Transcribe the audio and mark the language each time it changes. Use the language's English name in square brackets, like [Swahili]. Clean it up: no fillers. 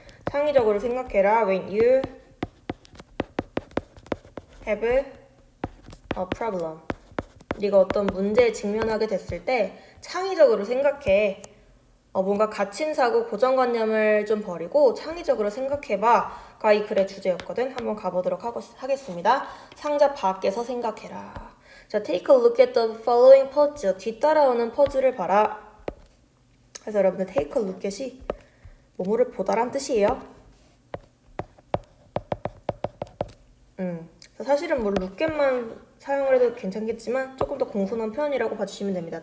[Korean] 창의적으로 생각해라. [English] When you have a problem. [Korean] 네가 어떤 문제에 직면하게 됐을 때 창의적으로 생각해. 뭔가 갇힌 사고, 고정관념을 좀 버리고 창의적으로 생각해봐.가 이 글의 주제였거든. 한번 가보도록 하겠습니다. 상자 밖에서 생각해라. [English] 자, take a look at the following puzzle. [Korean] 뒤따라오는 퍼즐을 봐라. 그래서 여러분들 [English] take a look at [Korean] 이 뭐뭐를 보다란 뜻이에요. 사실은 뭐 [English] look at [Korean] 만 사용을 해도 괜찮겠지만 조금 더 공손한 표현이라고 봐주시면 됩니다.